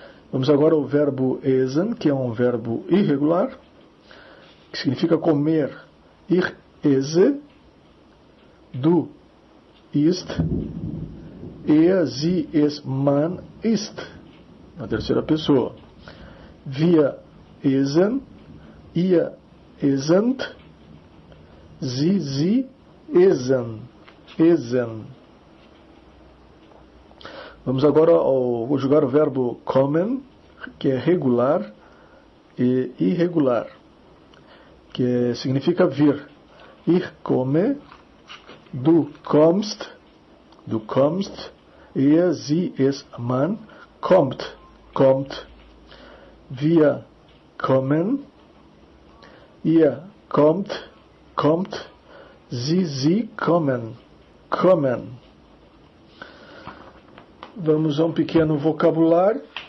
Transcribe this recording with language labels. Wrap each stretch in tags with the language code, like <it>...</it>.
<pt>Vamos agora ao verbo essen, que é um verbo irregular, que significa comer.</pt> <de>Ich esse, du isst, er, sie, es, man isst.</de> <pt>Na terceira pessoa.</pt> <de>Wir essen, ihr essent, sie essen.</de> <pt>Vamos agora conjugar o verbo kommen, que é regular e irregular, que significa vir.</pt> <de>Ich komme, du kommst, er, sie, es, man kommt. Wir kommen, ihr kommt, sie kommen.</de> <pt>Vamos a um pequeno vocabulário.</pt>